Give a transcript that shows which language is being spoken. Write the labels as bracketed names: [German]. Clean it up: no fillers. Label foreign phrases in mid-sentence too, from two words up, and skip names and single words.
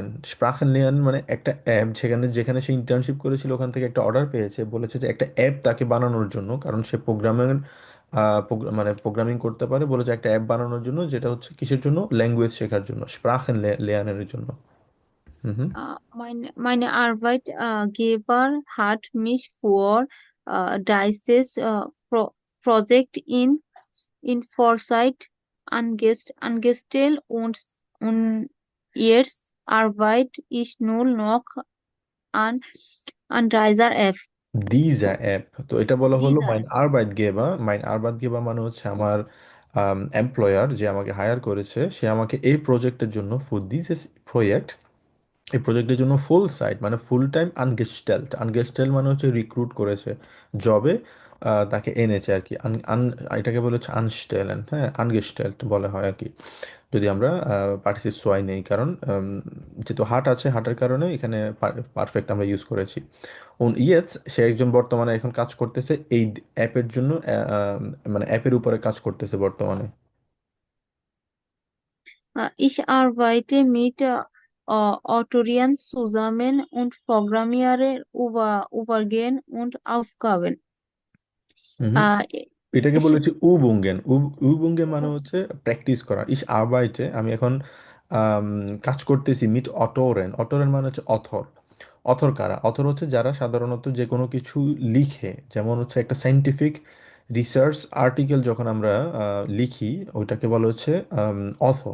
[German] Sprachen lernen [Bangla] মানে একটা অ্যাপ, যেখানে যেখানে সে ইন্টার্নশিপ করেছিল ওখান থেকে একটা অর্ডার পেয়েছে, বলেছে যে একটা অ্যাপ তাকে বানানোর জন্য, কারণ সে প্রোগ্রামের মানে প্রোগ্রামিং করতে পারে, বলেছে একটা অ্যাপ বানানোর জন্য, যেটা হচ্ছে কিসের জন্য, ল্যাঙ্গুয়েজ শেখার জন্য, [German] Sprachen lernen [Bangla] জন্য। হুম হুম। [German] Meine Arbeitgeber hat mich für dieses Projekt in Vorzeit angestellt und jetzt arbeite ich nur noch an, an dieser App. diese App, [Bangla] তো এটা বলা হলো [German] Dieser মাইন App. Arbeitgeber. mein Arbeitgeber [Bangla] মানে হচ্ছে আমার এমপ্লয়ার যে আমাকে হায়ার করেছে, সে আমাকে এই প্রজেক্টের জন্য, [English] for this project, [Bangla] এই প্রজেক্টের জন্য [German] Vollzeit [Bangla] মানে [English] full time [Bangla] আনগেস্টেলড। আনগেস্টেল মানে হচ্ছে রিক্রুট করেছে জবে, তাকে এনেছে আর কি। এটাকে বলে হচ্ছে আনস্টেলেন, হ্যাঁ, আনগেস্টেলড বলা হয় আর কি, যদি আমরা [German] Partizip zwei [Bangla] নেই, কারণ যেহেতু হাট আছে, হাটের কারণে এখানে পারফেক্ট আমরা ইউজ করেছি। ইয়েস, সে একজন বর্তমানে এখন কাজ করতেছে এই অ্যাপের জন্য, মানে অ্যাপের উপরে কাজ করতেছে বর্তমানে। [German] Ich arbeite mit Autorinnen zusammen und programmiere Übergehen und Aufgaben. [Bangla] হুম। Äh, এটাকে [German] ich, [Bangla] বলেছি উবুঙ্গেন। উবুঙ্গেন মানে হচ্ছে প্র্যাকটিস করা। [German] ich arbeite, [Bangla] আমি এখন আম, কাজ করতেছি [German] mit Autoren. [Bangla] অটোরেন মানে হচ্ছে অথর। অথর কারা? অথর হচ্ছে যারা সাধারণত যে কোনো কিছু লিখে, যেমন হচ্ছে একটা সাইন্টিফিক রিসার্চ আর্টিকেল যখন আমরা লিখি, ওইটাকে বলা হচ্ছে অথর।